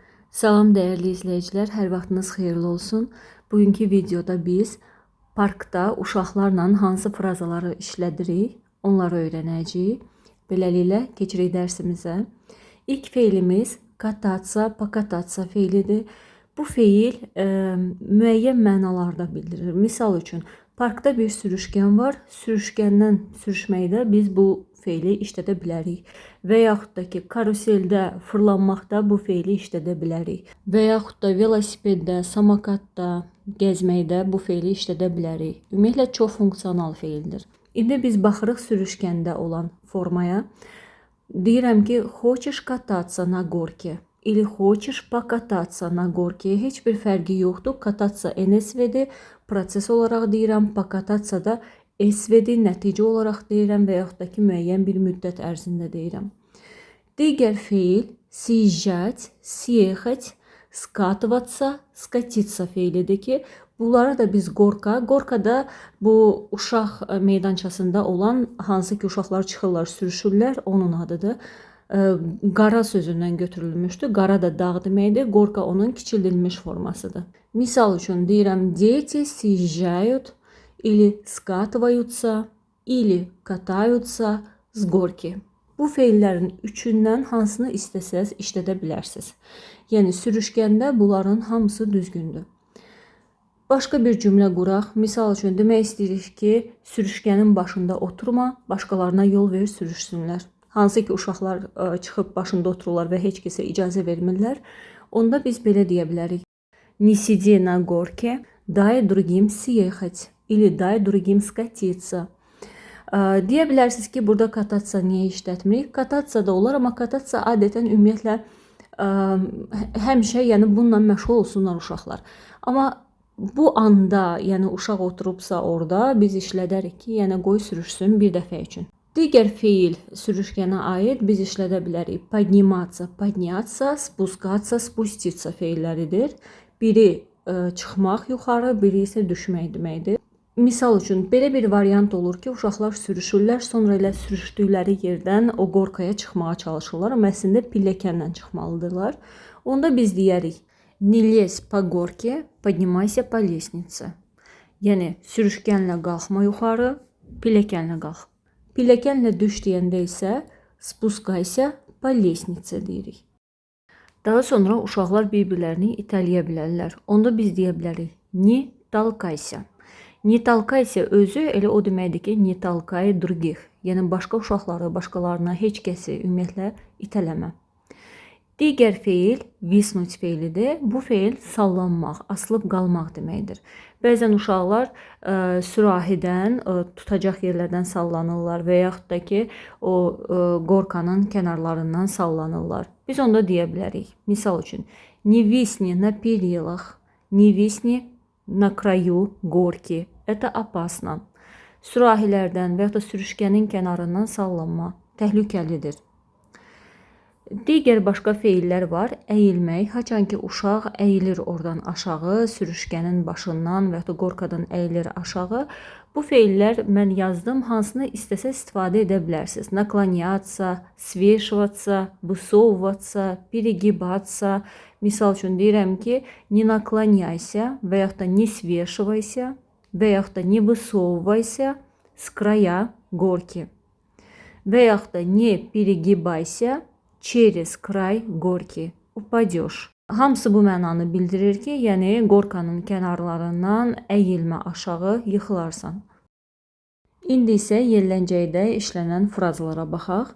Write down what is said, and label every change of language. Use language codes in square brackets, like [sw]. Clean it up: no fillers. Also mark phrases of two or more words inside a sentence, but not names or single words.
[az] Salam dəyərli izləyicilər, hər vaxtınız xeyirli olsun. Bugünkü videoda biz parkda uşaqlarla hansı frazaları işlədirik, onları öyrənəcəyik. Beləliklə keçirik dərsimizə. İlk feilimiz [ru] kataться, покататься [az] feilidir. Bu feil müəyyən mənalarda bildirir. Misal üçün, parkda bir sürüşkən var. Sürüşkəndən sürüşməkdə biz bu feili işlədə bilərik. Və yaxud da ki, karuseldə fırlanmaqda bu feili işlədə bilərik. Və yaxud da velosipeddə, samokatda gəzməkdə bu feili işlədə bilərik. Ümumiyyətlə, çox funksional feildir. İndi biz baxırıq sürüşkəndə olan formaya. Deyirəm ki, [ru] хочешь кататься на горке или хочешь покататься на горке. [az] Heç bir fərqi yoxdur. Kataться NSV-dir. Proses olaraq deyirəm. Покататься da SV-dir. Nəticə olaraq deyirəm və yaxud da ki, müəyyən bir müddət ərzində deyirəm. Digər feil [ru] съезжать, съехать, скатываться, скатиться [az] feilidir ki, bunlara da biz gorka da bu uşaq meydançasında olan, hansı ki uşaqlar çıxırlar, sürüşürlər, onun adıdır. Qara sözündən götürülmüşdür. Qara da dağ deməkdir. Gorka onun kiçildilmiş formasıdır. Misal üçün deyirəm, [ru] дети съезжают или скатываются, или катаются с горки. [az] Bu feillərin üçündən hansını istəsəz işlədə bilərsiniz. Yəni, sürüşkəndə bunların hamısı düzgündür. Başqa bir cümlə quraq. Misal üçün, demək istəyirik ki, sürüşkənin başında oturma, başqalarına yol ver, sürüşsünlər. Hansı ki, uşaqlar çıxıb başında otururlar və heç kəsə icazə vermirlər. Onda biz belə deyə bilərik. [ru] Не сиди на горке, дай другим съехать. Или дай другим скатиться. [az] Deyə bilərsiniz ki, burada katatsiya niyə işlətmirik? Katatsiya da olar, amma katatsiya adətən ümumiyyətlə həmişə, yəni bununla məşğul olsunlar uşaqlar. Amma bu anda, yəni uşaq oturubsa orada biz işlədərik ki, yəni qoy sürüşsün bir dəfə üçün. Digər feil sürüşkənə aid biz işlədə bilərik. [ru] Подниматься, подняться, спускаться, спуститься feilləridir. [az] Biri çıxmaq yuxarı, biri isə düşmək deməkdir. Misal üçün, belə bir variant olur ki, uşaqlar sürüşürlər, sonra elə sürüşdükləri yerdən o qorxaya çıxmağa çalışırlar, amma əslində pilləkənlə çıxmalıdırlar. Onda biz deyərik, [ru] не лезь по горке, поднимайся по лестнице. [az] Yəni, sürüşkənlə qalxma yuxarı, pilləkənlə qalx. Pilləkənlə düş deyəndə isə [ru] спускайся по лестнице [az] deyirik. Daha sonra uşaqlar bir-birlərini itələyə bilərlər. Onda biz deyə bilərik, [ru] не толкайся. Не толкайся [az] özü elə o deməkdir ki, [ru] не толкай других. [az] Yəni, başqa uşaqları, başqalarına, heç kəsi ümumiyyətlə itələmə. Digər feil виснуть feilidir. Bu feil sallanmaq, asılıb qalmaq deməkdir. Bəzən uşaqlar sürahidən, tutacaq yerlərdən sallanırlar və yaxud da ki, o qorkanın kənarlarından sallanırlar. Biz onda deyə bilərik. Misal üçün, [ru] не висни на перилах, не висни на краю горки. Это опасно. [az] Sürahilərdən və ya da sürüşkənin kənarından sallanma təhlükəlidir. Digər başqa feillər var. Əyilmək. Haçan ki, uşaq əyilir oradan aşağı, sürüşkənin başından və ya da qorkadan əyilir aşağı. Bu feillər mən yazdım. Hansını istəsə istifadə edə bilərsiniz. [ru] Наклоняться, свешиваться, высовываться, перегибаться. [az] Misal üçün deyirəm ki, [ru] не наклоняйся [az] və yaxud da [ru] не свешивайся [az] və yaxud da [ru] не высовывайся с края горки. [az] Və yaxud da [ru] не перегибайся через край горки. Упадешь. [az] Hamısı bu mənanı bildirir ki, yəni qorkanın kənarlarından əyilmə aşağı yıxılarsan. İndi isə yelləncəkdə işlənən frazalara baxaq.